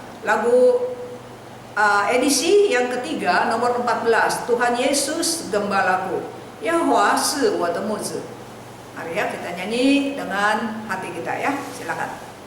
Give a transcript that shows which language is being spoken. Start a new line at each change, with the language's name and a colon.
Indonesian: Lagu edisi yang ketiga, nomor 14, Tuhan Yesus Gembalaku.
Chinese: Yahwa 是我的牧者.
Indonesian: Mari ya kita nyanyi dengan hati kita ya, silakan.